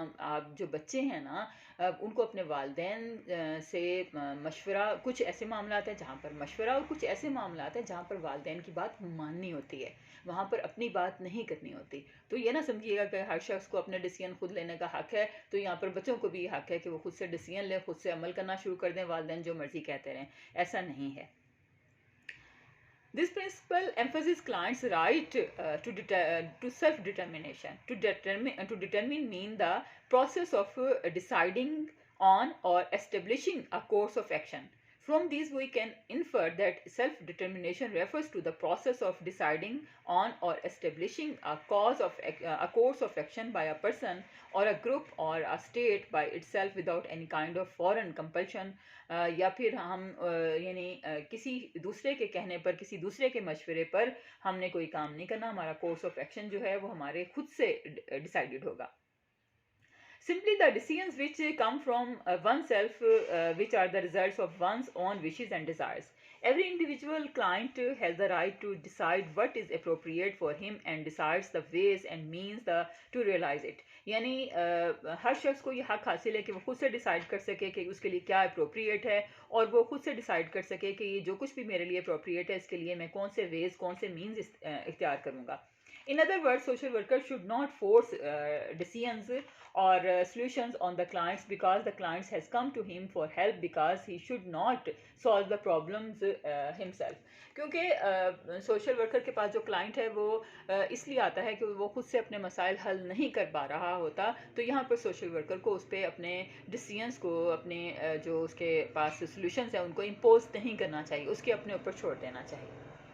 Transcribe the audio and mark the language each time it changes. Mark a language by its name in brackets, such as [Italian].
[Urdu] آپ جو بچے ہیں نا ان کو اپنے والدین سے مشورہ، کچھ ایسے معاملات ہیں جہاں پر مشورہ، اور کچھ ایسے معاملات ہیں جہاں پر والدین کی بات ماننی ہوتی ہے، وہاں پر اپنی بات نہیں کرنی ہوتی. تو یہ نہ سمجھیے گا کہ ہر شخص کو اپنے ڈیسیژن خود لینے کا حق ہے، تو یہاں پر بچوں کو بھی یہ حق ہے کہ وہ خود سے ڈیسیژن لیں، خود سے عمل کرنا شروع کر دیں، والدین جو مرضی کہتے رہیں، ایسا نہیں ہے. [English] This principle emphasizes clients' right to self-determination. To determine mean the process of deciding on or establishing a course of action. From these, we can infer that self-determination refers to the process of deciding on or establishing a course of action by a person or a group or a state by itself without any kind of foreign compulsion. [Urdu] یا پھر ہم یعنی کسی دوسرے کے کہنے پر، کسی دوسرے کے مشورے پر ہم نے کوئی کام نہیں کرنا، ہمارا کورس آف ایکشن جو ہے وہ ہمارے خود سے ڈیسائیڈڈ ہوگا. [English] Simply the decisions which come from oneself, which are the results of one's own wishes and desires. Every individual client has the right to decide what is appropriate for him and decides the ways and means to realize it. [Urdu] یعنی ہر شخص کو یہ حق حاصل ہے کہ وہ خود سے ڈیسائیڈ کر سکے کہ اس کے لیے کیا اپروپریٹ ہے، اور وہ خود سے ڈیسائیڈ کر سکے کہ یہ جو کچھ بھی میرے لیے اپروپریٹ ہے اس کے لیے میں کون سے ویز، کون سے مینز اختیار کروں گا. [English] In other words, social workers should not force decisions or solutions on the clients because the clients has come to him for help, because he should not solve the problems himself. [Urdu] کیونکہ social worker کے پاس جو client ہے وہ اس لیے آتا ہے کہ وہ خود سے اپنے مسائل حل نہیں کر پا رہا ہوتا، تو یہاں پر سوشل ورکر کو اس پہ اپنے ڈیسیژنس کو، اپنے جو اس کے پاس سولوشنز ہیں ان کو امپوز نہیں کرنا چاہیے، اس کے اپنے اوپر چھوڑ دینا چاہیے.